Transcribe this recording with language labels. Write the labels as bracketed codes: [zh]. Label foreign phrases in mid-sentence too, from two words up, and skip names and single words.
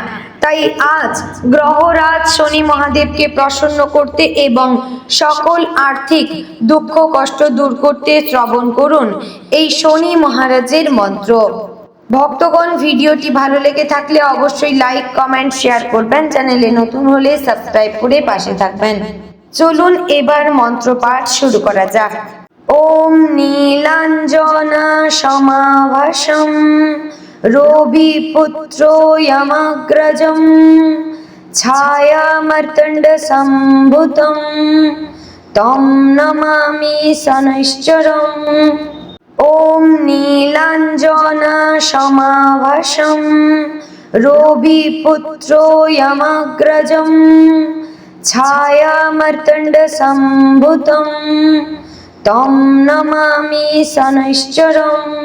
[bn] তাই আজ গ্রহরাজ শনি মহাদেবকে প্রসন্ন করতে এবং সকল আর্থিক দুঃখ কষ্ট দূর করতে শ্রবণ করুন এই শনি মহারাজের মন্ত্র। ভক্তগণ, ভিডিওটি ভালো লেগে থাকলে অবশ্যই লাইক কমেন্ট শেয়ার করবেন। চ্যানেলে নতুন হলে সাবস্ক্রাইব করে পাশে থাকবেন। চলুন এবার মন্ত্রপাঠ শুরু করা যাক। [sa] ওম নীলাঞ্জনা সমাভাসম রবিপুত্র যমগ্রজম ছায়ামার্তণ্ড সম্ভুতম তম নমামি শনৈশ্চরম। ওম নীলাঞ্জনা সমাভাসম রবিপুত্র যমগ্রজম ছায়ামার্তণ্ড সম্ভুতম তম নমামি শনৈশ্চরম।